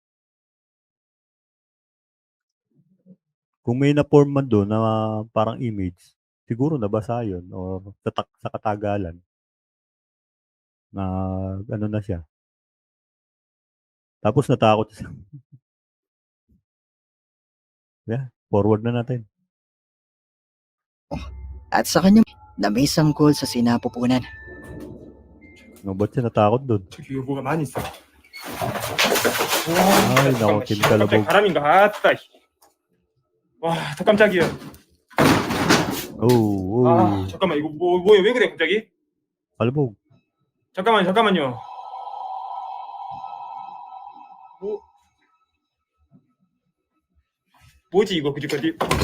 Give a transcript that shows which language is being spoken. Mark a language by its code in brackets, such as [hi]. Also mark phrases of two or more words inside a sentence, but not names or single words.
[tl] Kung may na-form man doon na parang image, siguro nabasa yun or sa katagalan na ano na siya. Tapos natakot siya. Yeah, forward na natin. At sa kanya na may sanggol sa sinapupunan. No, ba't siya natakot doon? [ko] 저기 뭐가 많이 있어. [tl] Ay, naku, [ko] 잠깐만, Kim 씨, 갑자기 [tl] Kalabog. [ko] 바람인가? 아따. 와, 더 깜짝이야. Oh, 아, 잠깐만 이거 뭐야? 왜 그래 갑자기? [tl] Kalabog. [ko] 잠깐만요. 뭐지 이거 그지까지?